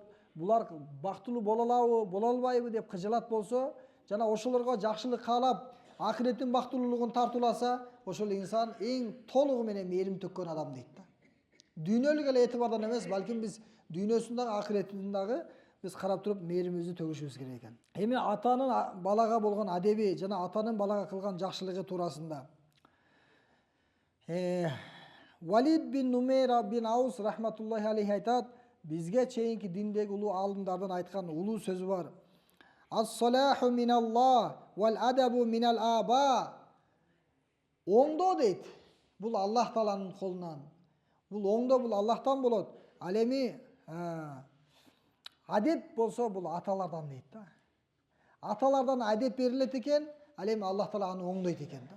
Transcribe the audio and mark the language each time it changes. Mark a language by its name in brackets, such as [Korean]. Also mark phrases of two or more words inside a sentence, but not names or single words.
[Kyrgyz] Булар бактылуу боло алабы, боло албайбы деп кыжалат болсо, жана ошолорго жакшылык каалап, акыреттин бактылуулугун тартууласа, ошол инсан эң толугу менен мээрим төккөн адам дейт да. Дүйнөлүк эле этибардан эмес, балким биз дүйнөсүн дагы акыретин дагы биз карап туруп мээримибизди төгүшүбүз керек экен. Эми атанын балага болгон адеби жана атанын балага кылган жакшылыгы туурасында. Валид бин Нумейра бин Аус [Arabic] رحمة الله عليه [Kyrgyz] айтат: "Бизге чейинки диндеги улуу алымдардан айткан улуу сөзү бар. [Arabic] الصلاح من الله والأدب من الآباء." [Kyrgyz] Оңдоо дейт. Бул Аллах Тааланын колунан. Бул оңдоо бул Аллахтан болот. Ал эми адеп болсо бул аталардан дейт да. Аталардан адеп берилет экен, ал эми Аллах Таала аны оңдойт экен да.